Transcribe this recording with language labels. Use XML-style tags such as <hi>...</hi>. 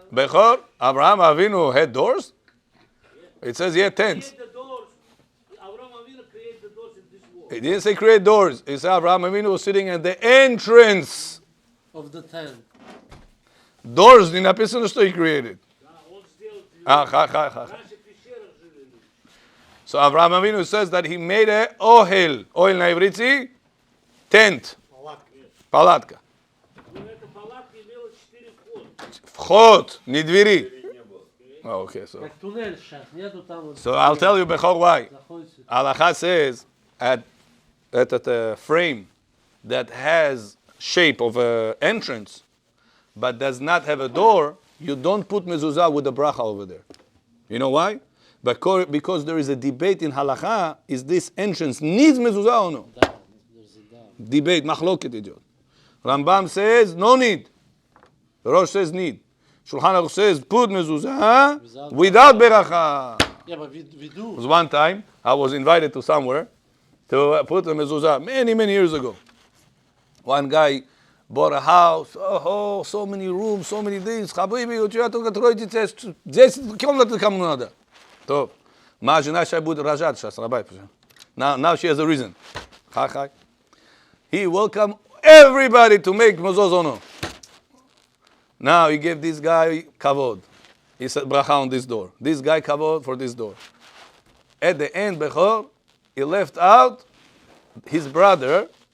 <en>Bechor, Abraham Avinu had doors? It says he had tents. Create the doors. Avram Avinu create the doors in this wall. He didn't say create doors. He said Abraham Avinu was sitting at the entrance. Of the tent.</en> <ru>Doors не написано, что</ru> <en>he created.</en> <ru>Он сделал. Раньше в пещерах жили люди.</ru> <en>So Avraham Avinu says that he made a ohel. Ohel</en> <ru>на иврите</ru> <en>tent.</en> <ru>Палатка. Но эта палатка имела 4 входа. Вход, не двери.</ru> <en>Oh, okay, so.</en> <ru>Как туннель сейчас, нету там вот.</ru> <en>So I'll tell you bechor why.</en> <ru>Заходите.</ru> <en>Halacha says at a frame that has shape of an entrance, but does not have a door, you don't put mezuzah with the bracha over there. You know why? Because there is a debate in halacha, is this entrance needs mezuzah or no? Да, there's a да. Debate, machloket idiot. Rambam says no need. Rosh says need. Shulchan Aruch says put mezuzah without beracha. Yeah, but we do. There was one time I was invited to somewhere to put a mezuzah many years ago. One guy bought a house. Oh, so many rooms, so many things.</en> <ru>Habibi, у тебя только трое детей. 10 комнат кому надо. То, моя жена сейчас будет рожать сейчас, рабай.</ru> <en>Now she has a reason. Chai. He welcomed everybody to make mezuzah. Now he gave this guy kavod. He said bracha on this door. This guy kavod for this door. At the end, Bechor, he left out his brother.</en>